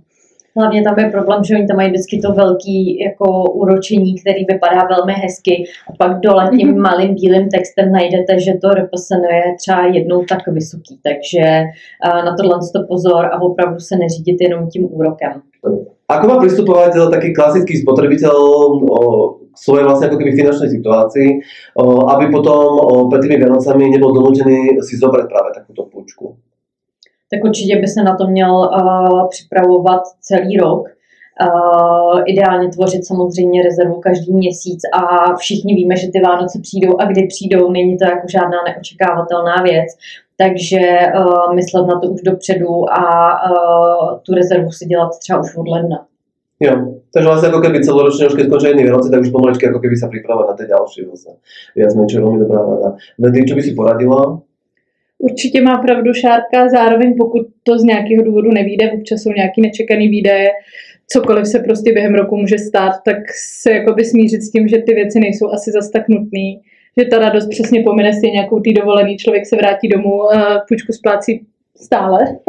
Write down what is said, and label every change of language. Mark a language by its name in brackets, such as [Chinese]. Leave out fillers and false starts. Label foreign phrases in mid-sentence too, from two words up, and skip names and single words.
[Czech] Hlavně tam je problém, že oni tam mají vždycky to velký jako úročení, který vypadá velmi hezky a pak dole tím malým bílým textem najdete, že to RPSN je třeba jednou tak vysoký, takže na tohle to pozor a opravdu se neřídit jenom tím úrokem. [Slovak] Ako má pristupovať taký klasický spotrebitel k svojej vlastne ako keby finančnej situácii, aby potom pred tými Vianocami nebol donútený si zobrať práve takúto půjčku? [Czech] Tak určitě by se na to měl připravovat celý rok. Ideálně tvořit samozřejmě rezervu každý měsíc a všichni víme, že ty Vánoce přijdou a kdy přijdou, není to jako žádná neočekávatelná věc. Takže myslet na to už dopředu a tu rezervu si dělat třeba už od ledna. [Slovak] Jo, takže vlastne ako keby celoročne už keď skončia jedný Vianoce, tak už pomaličky ako keby sa pripravať na tie ďalšie vlastne. Viac menej, čo je veľmi dobrá rada. Vedli, čo by si poradila? [Czech] Určitě má pravdu Šárka, zároveň pokud to z nějakého důvodu nevyjde, občas jsou nějaký nečekaný výdaje, cokoliv se prostě během roku může stát, tak se jakoby smířit s tím, že ty věci nejsou asi zas tak nutný, že ta radost přesně pomine si nějakou tý dovolený, člověk se vrátí domů, půjčku splácí stále.